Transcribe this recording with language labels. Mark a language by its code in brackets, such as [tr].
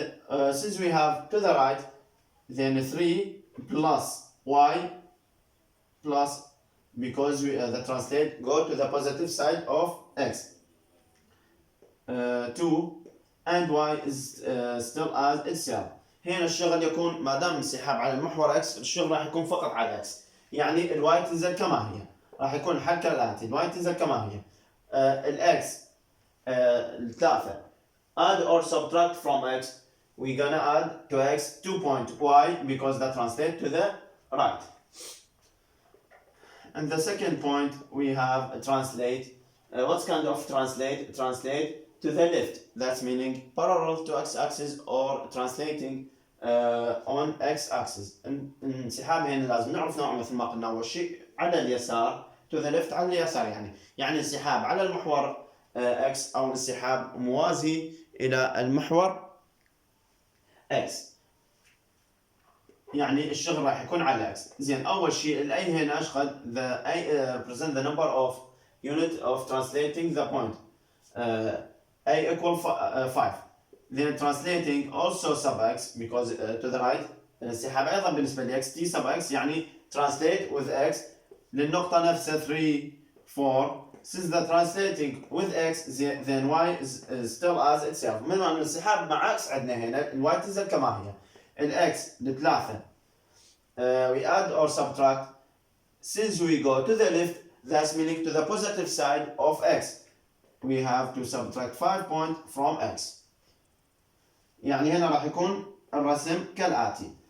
[en] Since we have to the right, then 3 plus y plus, because the translate go to the positive side of x, 2, and y is still as itself. [ar] هنا الشغل يكون ما دام انسحاب على المحور x، الشغل راح يكون فقط على x، يعني الواي تنزل كما هي، راح يكون الحل كالآتي: الواي تنزل كما هي، الاكس الثالثة [en] add or subtract from x, we're gonna add to x 2 point y because that translate to the right. And the second point we have translate. What kind of translate? Translate to the left. That's meaning parallel to x-axis or translating on x-axis. [ar] انسحاب هنا لازم نعرف نوعه مثل ما قلنا أول شيء على اليسار [en] to the left [ar] على اليسار، يعني انسحاب على المحور x أو انسحاب موازي إلى المحور x، يعني الشغل راح يكون على x. زين. أول شيء ال A هنا أشقد [en] the A represent the number of unit of translating the point. A equal 5. Then translating also sub x because to the right [ar] الانسحاب أيضا بالنسبة ل [en] x t sub x [ar] يعني [en] translate with x [ar] للنقطة نفسها [en] 3 4. Since the translating with x then y is still as itself. [ar] من الانسحاب مع x عندنا هنا ال y تنزل كما هي. ال x لثلاثة [en] we add or subtract. Since we go to the left, that's meaning to the positive side of x. We have to subtract 5 points from x. [ar] يعني هنا راح يكون الرسم كالآتي.